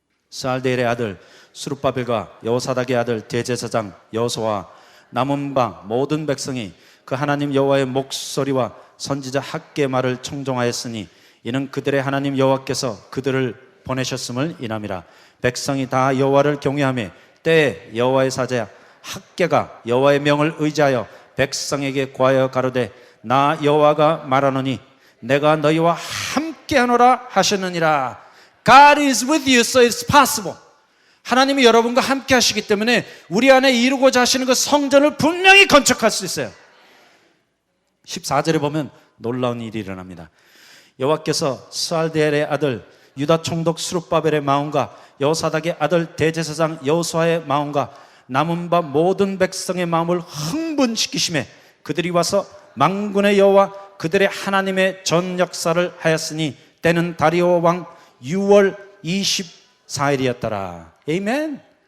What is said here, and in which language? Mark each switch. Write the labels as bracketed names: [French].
[Korean] 스알디엘의 아들 스룹바벨과 여호사닥의 아들 대제사장 여호수아와 남은 바 모든 백성이 그 하나님 여호와의 목소리와 선지자 학계의 말을 청종하였으니 이는 그들의 하나님 여호와께서 그들을 보내셨음을 인함이라. 백성이 다 여호와를 경외하며 때에 여호와의 사자 학계가 여호와의 명을 의지하여 백성에게 구하여 가로되 나 여호와가 말하노니 내가 너희와 함께하노라 하셨느니라. [English] God is with you, so it's possible. [Korean] 하나님이 여러분과 함께 하시기 때문에 우리 안에 이루고자 하시는 그 성전을 분명히 건축할 수 있어요. 14절에 보면 놀라운 일이 일어납니다. 여호와께서 스알디엘의 아들 유다 총독 스룹바벨의 마음과 여호사닥의 아들 대제사장 여호수아의 마음과 남은 바 모든 백성의 마음을 흥분시키시매 그들이 와서 만군의 여호와 그들의 하나님의 전 역사를 하였으니 때는 다리오 왕 6월 24일이었더라. 아멘.